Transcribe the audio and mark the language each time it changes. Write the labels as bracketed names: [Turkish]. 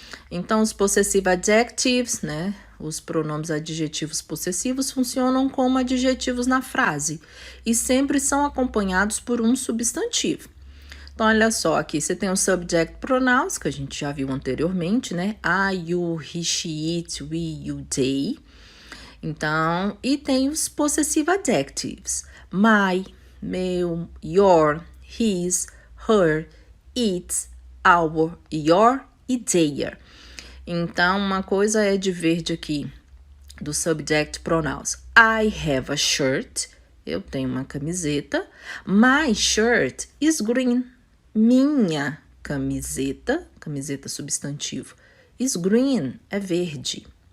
[Portuguese] Então, os possessive adjectives, né? Os pronomes adjetivos possessivos funcionam como adjetivos na frase e sempre são acompanhados por um substantivo. Então, olha só, aqui você tem os subject pronouns, que a gente já viu anteriormente, né? [English] I, you, he, she, it, we, you, they. [Portuguese] Então, e tem os possessive adjectives. [English] My, meu, your, his, her, its, our, your e their. [Portuguese] Então, uma coisa é de verde aqui, do subject pronouns. [English] I have a shirt. [Portuguese] Eu tenho uma camiseta. [English] My shirt is green. [Portuguese] Minha camiseta, camiseta substantivo, [English] is green, [Portuguese] é verde.